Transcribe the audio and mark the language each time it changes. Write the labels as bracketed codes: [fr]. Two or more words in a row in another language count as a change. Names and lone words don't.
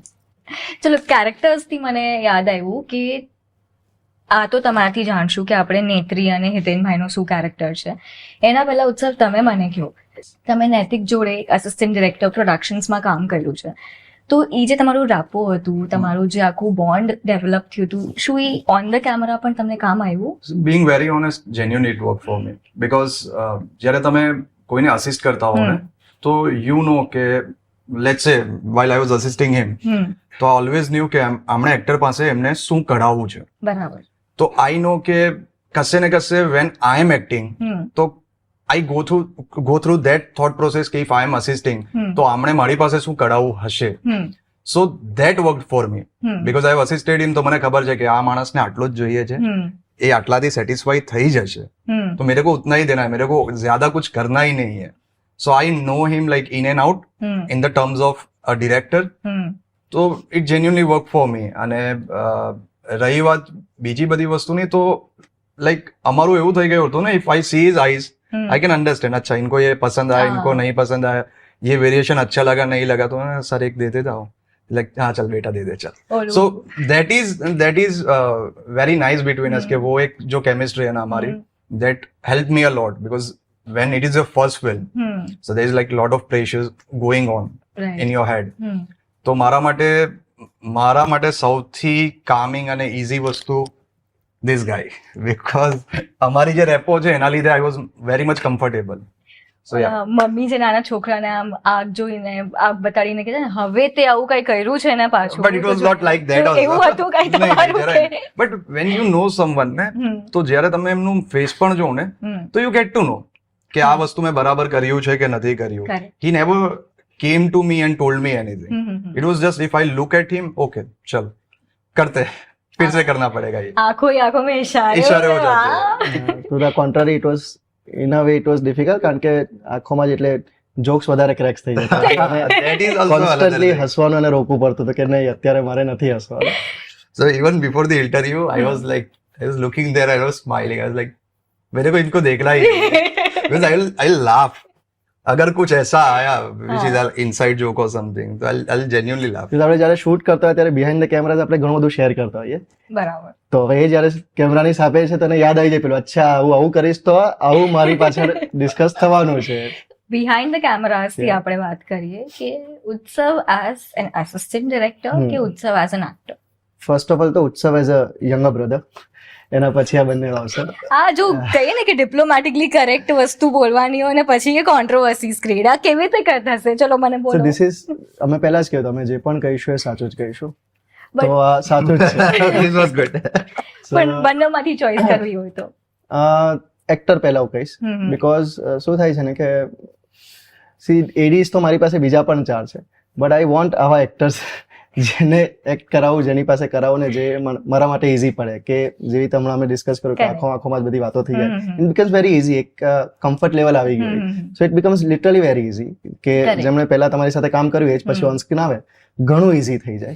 [gu] ચલો, કેરેક્ટર્સથી મને યાદ આવ્યું કે આ તો તમારાથી જાણશું કે આપણે નેત્રી અને હિતેનભાઈનું શું કેરેક્ટર છે. એના પહેલા ઉત્સવ તમે મને કહો, તમે નૈતિક જોડે [en] assistant director [gu] પ્રોડક્શન્સમાં કામ કર્યું છે, તો એ જે તમારું રાપો હતું, તમારું જે આખું [en] bond develop [gu] થયું હતું, શું એ [en] on the camera [gu] પણ તમને કામ આવ્યું? [en] Being very honest, genuinely it worked for me because [gu] જ્યારે તમે કોઈને અસિસ્ટ કરતા હો ને, [en] તો you know કે let's say while I was assisting him, તો I always knew કે [gu] આમણે એક્ટર પાસે એમને શું કઢાવવું છે. બરાબર. તો I know કે કશે ને કશે when I am acting, તો I go through that thought process કે if I am assisting, તો આમણે મારી પાસે શું કઢાવવું હશે. [en] So that worked for me because I have assisted him. [gu] તો મને ખબર છે કે આ માણસને આટલો જ જોઈએ છે, એ આટલાથી સેટિસ્ફાઈ થઈ જશે, તો [hi] मेरे को उतना ही देना है, मेरे को ज्यादा कुछ करना ही नहीं है. [en] So I know him like in and out in the terms of a director. તો it genuinely worked for me. [gu] અને રહી વાત બીજી બધી વસ્તુની, તો લાઈક અમારું એવું થઈ ગયું હતું ને, [en] if I see his eyes I can understand. [hi] अच्छा, इनको ये पसंद आया, इनको नहीं पसंद आया, ये वेरिएशन अच्छा लगा नहीं लगा, तो सर एक दे देता हूँ, लाइक हाँ चल बेटा दे दे चल. [en] so that is very nice between us, [hi] के वो एक जो केमिस्ट्री है ना हमारी, [en] that help me a lot because when it is your first film, so there is like lot of pressures going on in your head. [gu] તો મારા માટે સૌથી કામિંગ અને ઈઝી વસ્તુ [en] this guy, because [gu] અમારી જે રેપો છે એના લીધે [en] I was very much comfortable. So yeah. [gu] મમ્મી જે નાના છોકરાને આમ આગ જોઈને આગ બતાડીને કહે છે ને, હવે તે આવું કઈ કર્યું છે ને પાછું. [en] But it was not like that also. [gu] એવું હતું કઈ તમારું કે? [en] But when you know someone [gu] ને, તો જ્યારે તમે એમનું ફેસ પણ જોવો ને, તો [en] you get to know [gu] કે આ વસ્તુ મેં બરાબર કર્યું છે કે નથી કર્યું. [en] He never came to me and told me anything. It was just if I look at him, [hi] okay चल करते फिर से करना पड़ेगा. ये आंखों में इशारे हो जाते हैं. [en] To the contrary, it was in a way it was difficult, [gu] કારણ કે આંખોમાં જેટલે જોક્સ વધારે ક્રેક્સ થઈ જતા, [en] that is also [gu] કોન્સ્ટન્ટલી હસવાનું અને રોકવું પડતું હતું કે નહીં અત્યારે મારે નથી હસવાનું. [en] So even before the interview, I was looking there, I was smiling, I was like [hi] मेरे को इनको देखना ही नहीं, [en] because I'll laugh [hi] अगर कुछ ऐसा आया [en] which is an inside joke or something, तो I'll genuinely laugh. [gu] આપણે જ્યારે શૂટ કરતા હોય ત્યારે [en] behind the cameras [gu] આપણે ઘણું બધું શેર કરતા હોઈએ. બરાબર. તો હવે એ જ્યારે કેમેરાની સામે છે તને યાદ આવી જાય પેલું, અચ્છા આવું કરીશ તો આવું મારી પાછળ ડિસ્કસ થવાનું છે. [en] behind the cameras [gu] થી આપણે વાત કરીએ કે ઉત્સવ [en] as an assistant director [gu] કે ઉત્સવ [en] as an actor? first of all [gu] તો ઉત્સવ [en] as a younger brother, [gu] એના પછી આ બંને આવશે. આ જો કહીએ ને કે [en] diplomatically correct [gu] વસ્તુ બોલવાની હોય ને પછી એ [en] controversies create, [gu] આ કેવી રીતે કરતા હશે? ચલો મને બોલો. [en] this is, [gu] અમે પહેલા જ કહ્યું, અમે જે પણ કહીશું એ સાચું જ કહીશું, તો આ સાચું જ છે. [en] This was good. [gu] પણ બંનેમાંથી ચોઈસ કરવી હોય તો એક્ટર પહેલા હું કહીશ, બીકોઝ શું થાય છે ને કે સી એડીઝ તો મારી પાસે બીજા પણ 4 છે, [en] but I want [gu] આવા એક્ટર્સ જેને એક્ટ કરાવું, જેની પાસે કરાવું ને જે મારા માટે ઇઝી પડે, કે જેવી રીતે હમણાં અમે ડિસ્કસ કર્યું કે આંખોમાં જ બધી વાતો થઈ જાય, [en] it becomes very easy, [gu] એક [en] comfort level [gu] આવી ગયું, [en] so it becomes literally very easy, [gu] કે જેમણે પહેલા તમારી સાથે કામ કર્યું એ જ પછી [en] on screen [gu] આવે, ઘણું ઇઝી થઈ જાય.